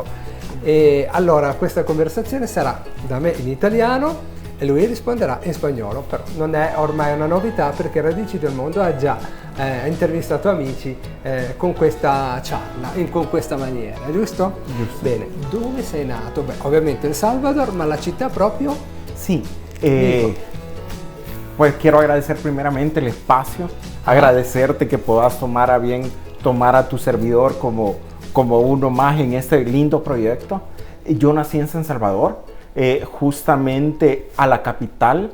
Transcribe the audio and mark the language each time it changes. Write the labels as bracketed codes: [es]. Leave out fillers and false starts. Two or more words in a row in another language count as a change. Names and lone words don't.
[it] E allora questa conversazione sarà da me in italiano e lui risponderà in spagnolo, però non è ormai una novità perché Radici del Mondo ha già intervistato amici con questa charla, con questa maniera, giusto? Giusto. Bene, dove sei nato? Beh, ovviamente El Salvador, ma la città proprio? [es] Sí, pues quiero agradecer primeramente el espacio, agradecerte que puedas tomar a bien tomar a tu servidor como uno más en este lindo proyecto. Yo nací en San Salvador, justamente a la capital.